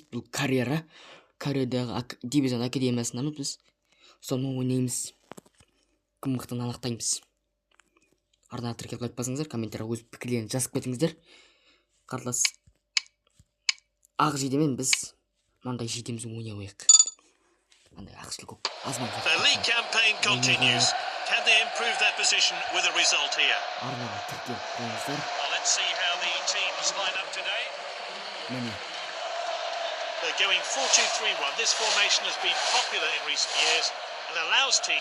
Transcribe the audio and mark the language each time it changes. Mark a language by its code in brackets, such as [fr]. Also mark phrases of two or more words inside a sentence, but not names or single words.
[kk] Бұл Кореядағы дивизион академиясындамыз біз. Сонымен ойнаймыз. Кім мықтыны анықтаймыз. Арнаға тіркеліп лайк басыңыздар, комментария өз пікірлерін жазып кетіңіздер. Қарсылас ақ жейдемен біз маңдай жейдемізді ойнай қояйық. [en] The league campaign continues. Can they improve their position with a result here? Well, let's see how the teams line up today. They're going 4-2-3-1. This formation has been popular in recent years and allows teams.